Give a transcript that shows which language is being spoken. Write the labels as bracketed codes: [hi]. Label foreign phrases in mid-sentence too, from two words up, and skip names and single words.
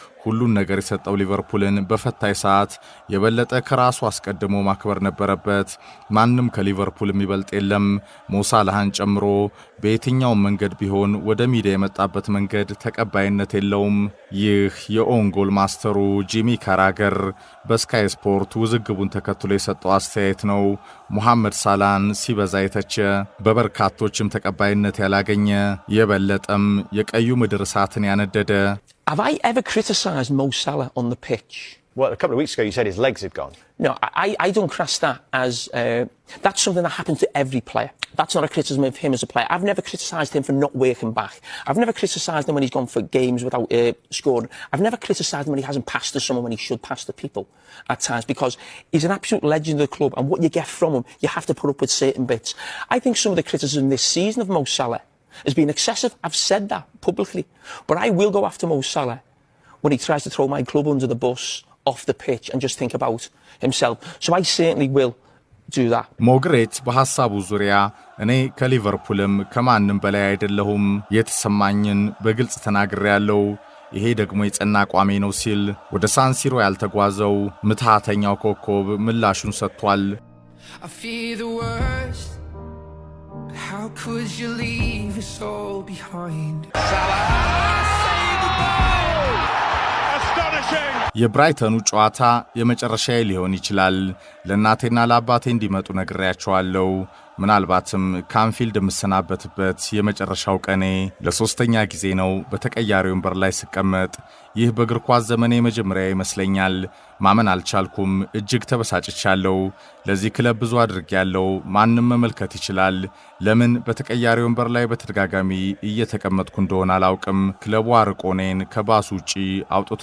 [am] ሁሉን ነገር የሰጠው ሊቨርፑልን በፈታኝ ሰዓት የበለጠ ከራሱ አስቀድሞ ማክበር ነበረበት። ማንም ከሊቨርፑል የሚበልጥ የለም። ሞሳላህን ጨምሮ በየትኛውም መንገድ ቢሆን ወደ ሚዲያ የመጣበት መንገድ ተቀባይነት የለውም። ይህ የኦን ጎል ማስተሩ ጂሚ ካራገር በስካይ ስፖርት ውዝግቡን ተከትሎ የሰጠው አስተያየት ነው። ሙሐመድ ሳላን ሲበዛ የተቸ በበርካቶችም ተቀባይነት ያላገኘ የበለጠም የቀዩ ምድር እሳትን ያነደደ [en] Have I ever criticised Mo Salah on the pitch? Well, a couple of weeks ago you said his legs had gone. No, I don't class that as... that's something that happens to every player. That's not a criticism of him as a player. I've never criticised him for not working back. I've never criticised him when he's gone for games without scoring. I've never criticised him when he hasn't passed to someone when he should pass to people at times, because he's an absolute legend of the club, and what you get from him, you have to put up with certain bits. I think some of the criticism this season of Mo Salah has been excessive. I've said that publicly. But I will go after Mo Salah when he tries to throw my club under the bus off the pitch and just think about himself. So I certainly will do that. [am] ሞግሬት በሐሳቡ ዙሪያ እኔ ከሊቨርፑልም ከማንም በላይ አይደለሁም፣ የተሰማኝን በግልጽ ተናግሬያለሁ። ይሄ ደግሞ የጸና አቋሜ ነው ሲል ወደ ሳንሲሮ ያልተጓዘው ምትሃተኛው ኮከብ ምላሹን ሰጥቷል። [en] I fear the worst. How could you leave us all behind? [am] የብራይተኑ ጨዋታ የመጨረሻዬ ሊሆን ይችላል። ለእናቴና ለአባቴ እንዲመጡ ነግሬያቸዋለሁ። ምናልባትም ካንፊልድ የምሰናበትበት የመጨረሻው ቀኔ ለሶስተኛ ጊዜ ነው በተቀያሪ ወንበር ላይ ስቀመጥ። ይህ በእግር ኳስ ዘመኔ መጀመሪያ ይመስለኛል። ማመን አልቻልኩም። እጅግ ተበሳጭቻለሁ። ለዚህ ክለብ ብዙ አድርጌያለሁ። ማንም መመልከት ይችላል። ለምን በተቀያሪ ወንበር ላይ በተደጋጋሚ እየተቀመጥኩ እንደሆነ አላውቅም። ክለቡ አርቆ እኔን ከባሱ ውጪ አውጥቶ